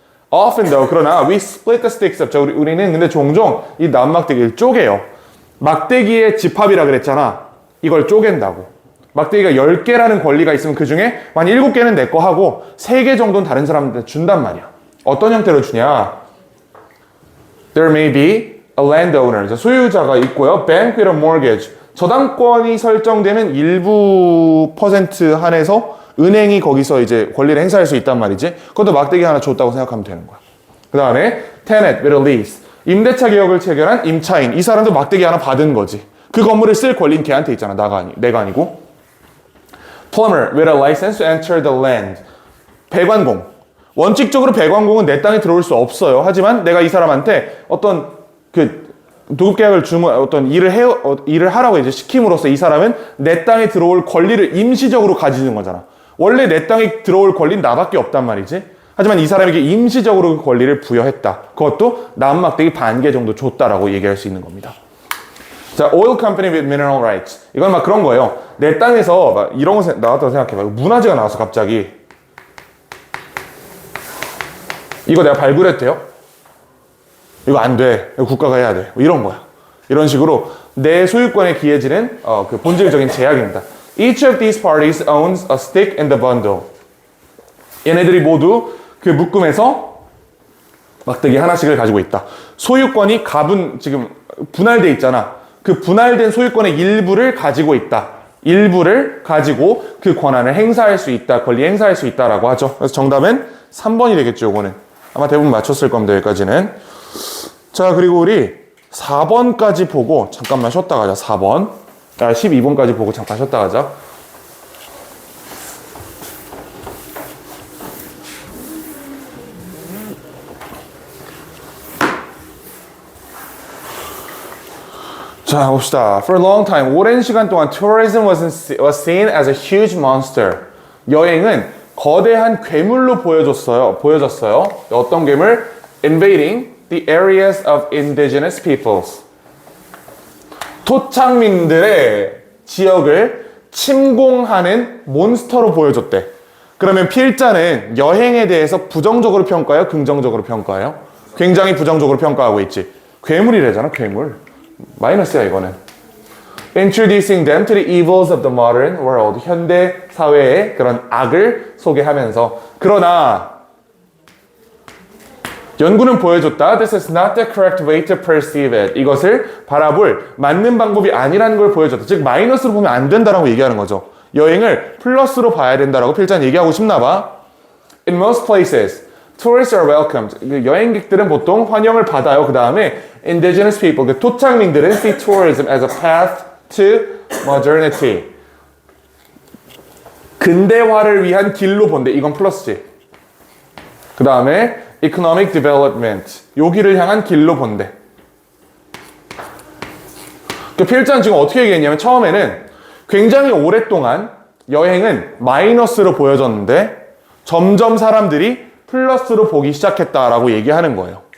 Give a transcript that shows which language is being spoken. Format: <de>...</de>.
<en>Often though,</en> <ko>그러나</ko> <en>we split the sticks up.</en> <ko>자, 우리는 근데 종종 이 나무막대기를 쪼개요. 막대기의 집합이라 그랬잖아. 이걸 쪼갠다고. 막대기가 10개라는 권리가 있으면 그 중에 만 7개는 내 거 하고 3개 정도는 다른 사람한테 준단 말이야. 어떤 형태로 주냐?</ko> <en>There may be a landowner,</en> <ko>소유자가 있고요.</ko> <en>Bank with a mortgage,</en> <ko>저당권이 설정되면 일부 퍼센트 한해서 은행이 거기서 이제 권리를 행사할 수 있단 말이지. 그것도 막대기 하나 줬다고 생각하면 되는 거야. 그 다음에</ko> <en>tenant with a lease.</en> <ko>임대차 계약을 체결한 임차인. 이 사람도 막대기 하나 받은 거지. 그 건물을 쓸 권리는 걔한테 있잖아. 내가 아니고.</ko> <en>plumber with a license to enter the land.</en> <ko>배관공. 원칙적으로 배관공은 내 땅에 들어올 수 없어요. 하지만 내가 이 사람한테 어떤 도급계약을 어떤 일을 하라고 이제 시킴으로써 이 사람은 내 땅에 들어올 권리를 임시적으로 가지는 거잖아. 원래 내 땅에 들어올 권리는 나밖에 없단 말이지. 하지만 이 사람에게 임시적으로 그 권리를 부여했다. 그것도 남막대기 반 개 정도 줬다라고 얘기할 수 있는 겁니다.</ko> <en>자, oil company with mineral rights.</en> <ko>이건 막 그런 거예요. 내 땅에서 막 이런 거 나왔다고 생각해봐. 문화재가 나왔어, 갑자기. 이거 내가 발굴해도 돼요? 이거 안 돼. 이거 국가가 해야 돼. 뭐 이런 거야. 이런 식으로 내 소유권에 기해지는 그 본질적인 제약입니다.</ko> <en>Each of these parties owns a stick in the bundle.</en> <ko>얘네들이 모두 그 묶음에서 막대기 하나씩을 가지고 있다. 소유권이 지금 분할돼 있잖아. 그 분할된 소유권의 일부를 가지고 있다. 일부를 가지고 그 권한을 행사할 수 있다. 권리 행사할 수 있다라고 하죠. 그래서 정답은 3번이 되겠죠. 요거는. 아마 대부분 맞췄을 겁니다. 여기까지는. 자, 그리고 우리 4번까지 보고 잠깐만 쉬었다 가자. 4번. 12번까지 보고 잠깐 쉬었다 가자. 자, 봅시다.</ko> <en>For a long time,</en> <ko>오랜 시간 동안</ko> <en>tourism was seen as a huge monster.</en> <ko>여행은 거대한 괴물로 보여졌어요. 어떤 괴물?</ko> <en>Invading the areas of indigenous peoples.</en> <ko>토착민들의 지역을 침공하는 몬스터로 보여줬대. 그러면 필자는 여행에 대해서 부정적으로 평가해요? 긍정적으로 평가해요? 굉장히 부정적으로 평가하고 있지. 괴물이래잖아, 괴물. 마이너스야, 이거는.</ko> <en>Introducing them to the evils of the modern world.</en> <ko>현대 사회의 그런 악을 소개하면서. 그러나 연구는 보여줬다.</ko> <en>This is not the correct way to perceive it.</en> <ko>이것을 바라볼 맞는 방법이 아니라는 걸 보여줬다. 즉 마이너스로 보면 안 된다라고 얘기하는 거죠. 여행을 플러스로 봐야 된다라고 필자는 얘기하고 싶나 봐.</ko> <en>In most places, tourists are welcomed.</en> <ko>여행객들은 보통 환영을 받아요. 그 다음에</ko> <en>indigenous people,</en> <ko>토착민들은</ko> <en>see tourism as a path to modernity.</en> <ko>근대화를 위한 길로 본대. 이건 플러스지. 그 다음에</ko> <en>economic development.</en> <ko>여기를 향한 길로 본대. 그 필자는 지금 어떻게 얘기했냐면 처음에는 굉장히 오랫동안 여행은 마이너스로 보여졌는데 점점 사람들이 플러스로 보기 시작했다라고 얘기하는 거예요.</ko>